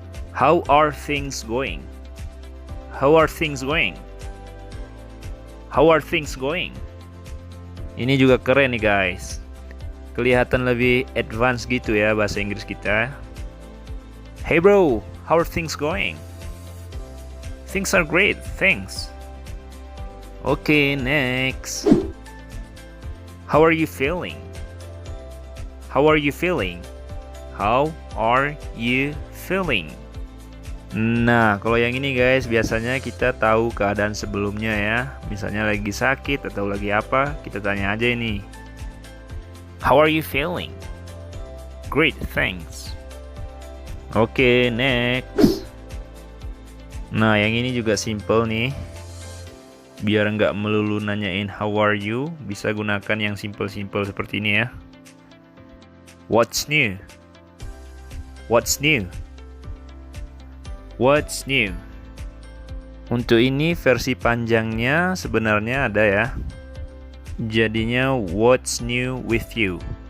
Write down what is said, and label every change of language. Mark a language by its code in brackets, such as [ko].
[en] How are things going? How are things going? How are things going? [id] Ini juga keren nih guys. Kelihatan lebih advance gitu ya bahasa Inggris kita. [en] Hey bro, how are things going? Things are great, thanks. Okay, next. How are you feeling? How are you feeling? How are you feeling? [id] Nah, kalau yang ini guys, biasanya kita tahu keadaan sebelumnya ya. Misalnya lagi sakit atau lagi apa, kita tanya aja ini. [en] How are you feeling? Great, thanks. Oke, next. [id] Nah, yang ini juga simple nih. Biar nggak melulu nanyain [en] how are you, [id] bisa gunakan yang simple-simple seperti ini ya. [en] What's new? What's new? What's new? [id] Untuk ini versi panjangnya sebenarnya ada ya. [en] Jadinya what's new with you?